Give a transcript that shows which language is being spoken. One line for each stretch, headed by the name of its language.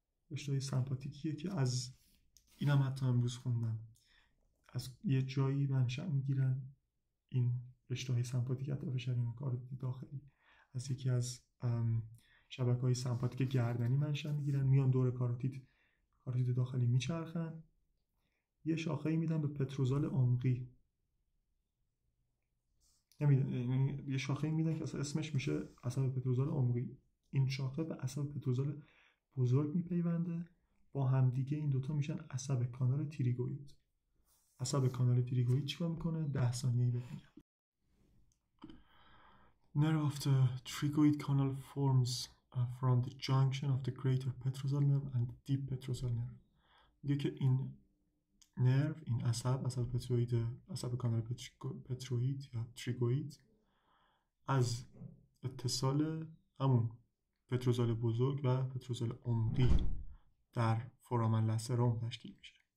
Persian: رشته‌های سمپاتیکیه که از این هم حتی امروز خوندم، از یه جایی منشأ میگیرن این رشته‌های سمپاتیک اطراف شریان کاروتید داخلی، از یکی از شبکه‌های سمپاتیک گردنی منشأ میگیرن، میان دور کاروتید داخلی میچرخن، یه شاخه‌ای میدن به پتروزال عمقی، یعنی یه شاخه‌ای میدن که اصلا اسمش میشه عصب پتروزال عمقی. این شاخه به عصب پتروزال بزرگ میپیونده، با همدیگه این دوتا میشن عصب کانال تیریگوئید. عصب کانال تیریگوئید چیکار میکنه؟ 10 ثانیه‌ای ببینیم.
English: Nerve of the trigoid canal forms from the junction of the greater petrosal nerve and the deep petrosal nerve.
Persian: میگه که این نرو، این عصب پتروید، عصب کانال پتروید یا تریگوید، از اتصال همون پتروزال بزرگ و پتروزال عمقی در فورامن لاسروم تشکیل میشه.